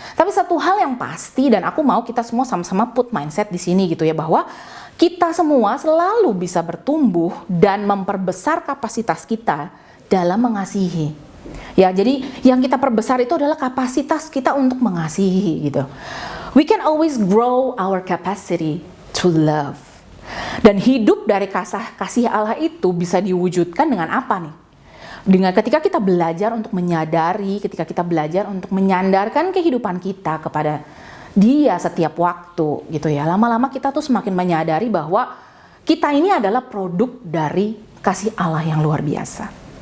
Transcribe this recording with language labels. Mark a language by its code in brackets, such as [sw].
[id] Tapi satu hal yang pasti, dan aku mau kita semua sama-sama [en] put mindset [id] di sini gitu ya, bahwa kita semua selalu bisa bertumbuh dan memperbesar kapasitas kita dalam mengasihi. Ya, jadi yang kita perbesar itu adalah kapasitas kita untuk mengasihi gitu. [en] We can always grow our capacity to love. [id] Dan hidup dari kasih Allah itu bisa diwujudkan dengan apa nih? Dengan ketika kita belajar untuk menyadari, ketika kita belajar untuk menyandarkan kehidupan kita kepada Dia setiap waktu gitu ya. Lama-lama kita tuh semakin menyadari bahwa kita ini adalah produk dari kasih Allah yang luar biasa.